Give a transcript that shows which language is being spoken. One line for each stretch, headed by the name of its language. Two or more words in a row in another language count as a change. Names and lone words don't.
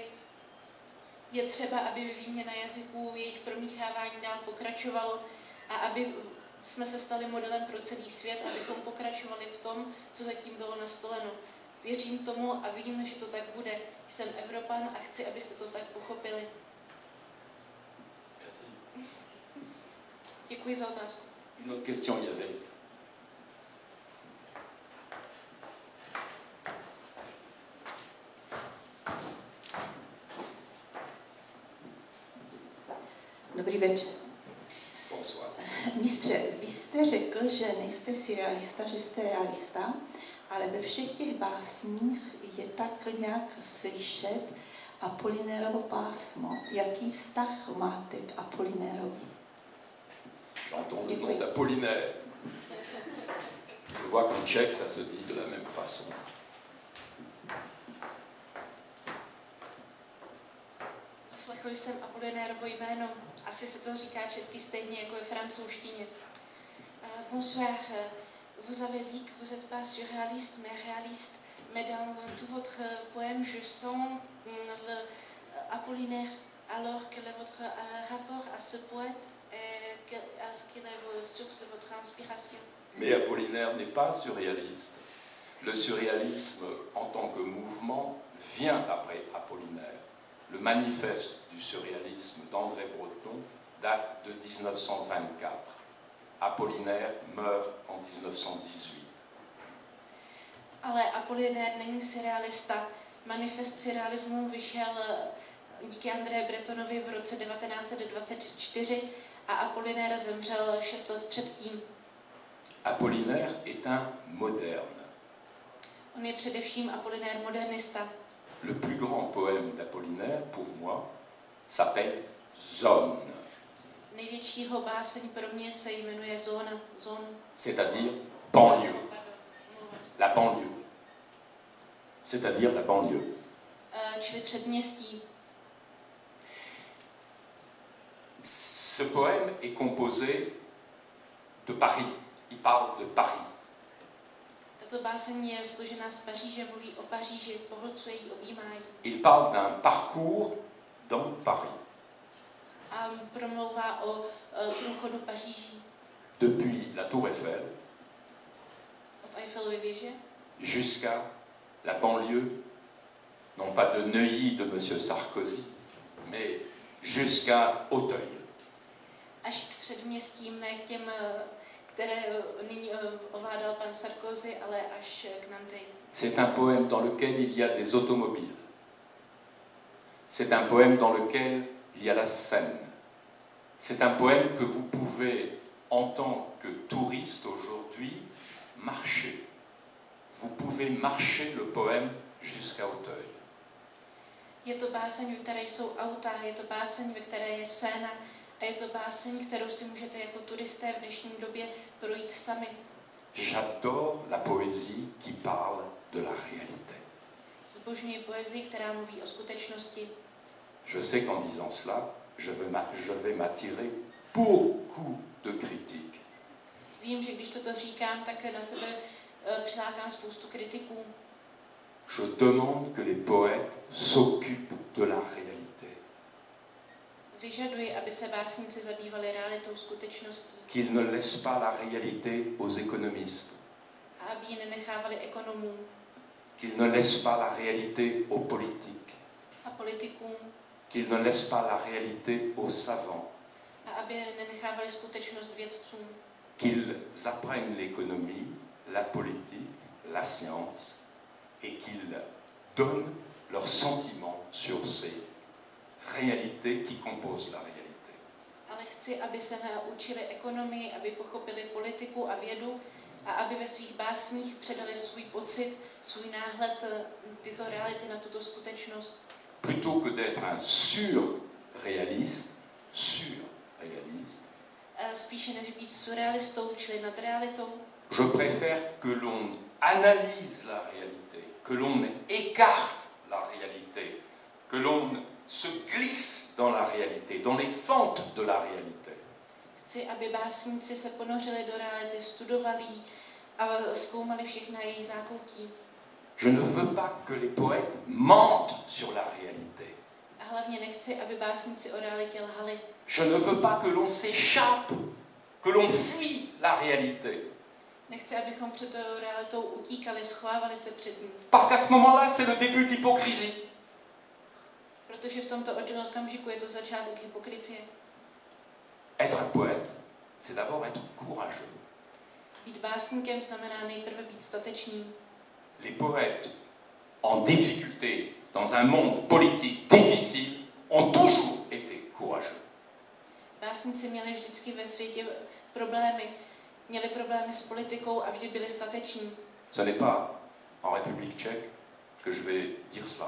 Czech: Je třeba, aby výměna jazyků, jejich promíchávání dál pokračovalo a aby jsme se stali modelem pro celý svět, abychom pokračovali v tom, co zatím bylo nastoleno. Věřím tomu a vím, že to tak bude. Jsem Evropan a chci, abyste to tak pochopili. Děkuji za otázku.
French: Une autre question, il y avait.
Czech: Dobrý večer.
French: Bonsoir.
Czech: Mistře, vy jste řekl, že nejste surrealista, že jste realista, ale ve všech těch básních je tak nějak slyšet Apolinérovo pásmo. Jaký vztah máte k Apolinérovi?
French: J'entends le nom d'Apollinaire. Je vois qu'en tchèque, ça se dit de la même façon.
Czech: Zaslechl jsem Apolinérovo jméno. Asi se to říká česky stejně jako ve francouzštině.
French: Bonsoir. Vous avez dit que vous n'êtes pas surréaliste, mais réaliste. Mais dans tout votre poème, je sens le Apollinaire. Alors, quel est votre rapport à ce poète et est-ce qu'il est la source de votre inspiration? Mais Apollinaire n'est pas surréaliste. Le surréalisme, en tant que mouvement, vient après Apollinaire. Le manifeste du surréalisme d'André Breton date de 1924. Apollinaire meurt en 1918.
Czech: Ale Apollinaire není surrealista. Manifest surrealismu vyšel díky André Bretonovi v roce 1924 a Apollinaire zemřel 6 let předtím.
French: Apollinaire est un moderne.
Czech: On je především Apollinaire modernista.
French: Le plus grand poème d'Apollinaire, pour moi, s'appelle Zone.
Czech: Největšího báseň pro mě se jmenuje Zóna.
French: C'est-à-dire banlieue. La banlieue. C'est-à-dire la banlieue.
Czech: Čili předměstí.
French: Ce poème est composé de Paris. Il parle de Paris.
Czech: Tato báseň je složená z Paříže, mluví o Paříži, pohlcuje ji, objímá ji.
French: Il parle d'un parcours dans Paris.
Czech: A promlouvá o průchodu Paříží.
French: Depuis la Tour Eiffel
Czech: Od Eiffelovy věže
French: jusqu'à la banlieue, non pas de Neuilly de M. Sarkozy, mais jusqu'à Auteuil.
Czech: až k předměstím, ne k těm, které nyní ovládal pan Sarkozy, ale až k Nantes.
French: C'est un poème dans lequel il y a des automobiles. C'est un poème dans lequel il y a la Seine. C'est un poème que vous pouvez, en tant que touriste aujourd'hui, marcher. Vous pouvez marcher le poème jusqu'à Auteuil.
Czech: Je to báseň, ve které jsou auta, je to báseň, ve které je Seina a je to báseň, kterou si můžete jako turisté v dnešní době projít sami.
French: J'adore la poésie qui parle de la réalité.
Czech: Zbožňuji poezii, která mluví o skutečnosti.
French: Je sais qu'en disant cela, je vais m'attirer beaucoup de critiques.
Czech: Vím, že když toto říkám, tak na sebe přilákám spoustu kritiků.
French: Je demande que les poètes s'occupent de la réalité.
Czech: Vyžaduji, aby se básníci zabývali realitou, skutečností.
French: Qu'ils ne laissent pas la réalité aux économistes.
Czech: A aby ji nenechávali ekonomům.
French: Qu'ils ne laissent pas la réalité aux politiques.
Czech: A politikům.
French: Qu'ils ne laissent pas la réalité aux savants.
Czech: A aby nenechávali skutečnost vědcům.
French: Qu'ils apprennent l'économie, la politique, la science et qu'ils donnent leurs sentiments sur ces réalités qui composent la réalité.
Czech: Ale chci, aby se naučili ekonomii, aby pochopili politiku a vědu a aby ve svých básních předali svůj pocit, svůj náhled tyto reality na tuto skutečnost.
French: Plutôt que d'être un surréaliste,
Czech: Spíše než být surrealistou, čili nad realitou.
French: Je préfère que l'on analyse la réalité, que l'on écarte la réalité, que l'on se glisse dans la réalité, dans les fentes de la réalité.
Czech: Chci, aby básníci se ponořili do reality, studovali a zkoumali všechna její zákoutí.
French: Je ne veux pas que les poètes mentent sur la réalité.
Czech: A hlavně nechci, aby básníci o realitě lhali.
French: Je ne veux pas que l'on s'échappe, que l'on fuit la réalité.
Czech: Nechci, abychom před tou realitou utíkali, schovávali se před ní.
French: Parce qu'à ce moment-là, c'est le début de l'hypocrisie.
Czech: Protože v tomto okamžiku je to začátek hypokricie.
French: Être un poète, c'est d'abord être courageux.
Czech: Být básníkem znamená nejprve být statečný.
French: Les poètes en difficulté, dans un monde politique difficile, ont toujours été courageux.
Czech: Básníci měli vždycky ve světě problémy. Měli problémy s politikou a vždy byli stateční.
French: Ce n'est pas en République tchèque que je vais dire cela.